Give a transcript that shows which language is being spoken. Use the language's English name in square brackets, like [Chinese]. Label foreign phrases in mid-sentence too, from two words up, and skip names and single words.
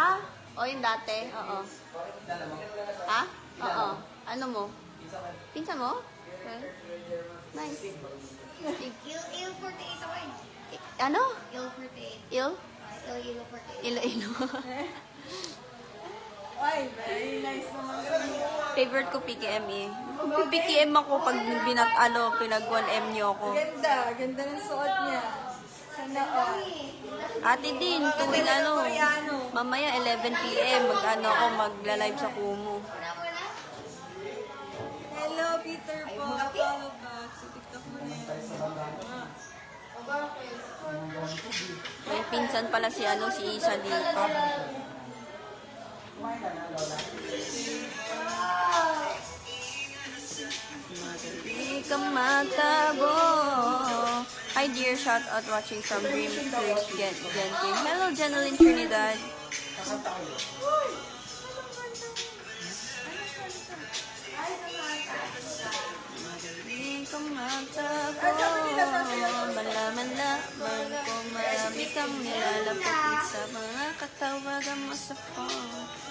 [Filipino] O yung dati? Oo. Ha? Oo. Ano mo? Pinsa mo? Okay. Nice. Il-48 ako eh. Ano? Il-48. Il? Il-48. Ilo-ilo. Ay, [English] very nice naman. [Filipino] Favorite ko PKM eh. PKM ako pag pinag 1M niyo ako. Ganda. Ganda ng suot niya. Sana all. Ate din, tuwing mamaya 11 PM, ako, magla-live sa Kumu. Hello, Peter po. [English] Follow back [Filipino] sa TikTok mo na yan. May pinsan pala si Isa dito. Hindi ka magtabo. [English] Hi dear, shout out watching from Dream Cruise Genting. [Filipino] Hello Jeneline Trinidad. Hindi ka magtabo. Malaman-laman ko marami kang nilalapit sa mga katawagan mo sa phone.